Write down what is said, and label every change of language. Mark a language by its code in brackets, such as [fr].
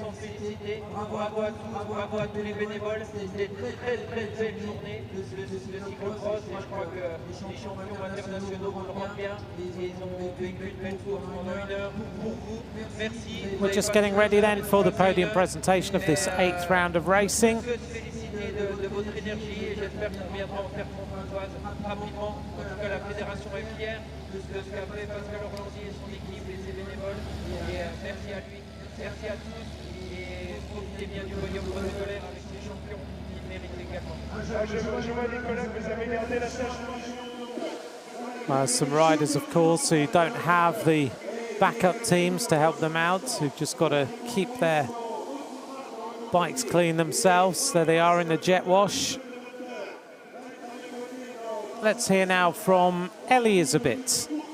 [fr] Bravo à tous les bénévoles, c'était une très belle journée de cyclo-cross, et je crois que les champions internationaux vont le rendre bien. Ils ont vécu une belle course pendant 1 heure pour vous. Merci. [en] We're just getting ready then for the podium presentation of this 8th round of racing. [fr] Féliciter de votre énergie et j'espère qu'on viendra en faire Pontoise rapidement. En tout cas, la fédération est fière de ce qu'a fait Pascal Orlandier et son équipe et ses bénévoles. Et merci à lui, merci à tous. Profitez bien du podium protocolaire avec les champions qui méritent également. Je vois Nicolas que vous avez gardé la tâche. [en] Some riders, of course, who don't have the backup teams to help them out, who've just got to keep their bikes clean themselves. There they are in the jet wash. Let's hear now from Elizabeth.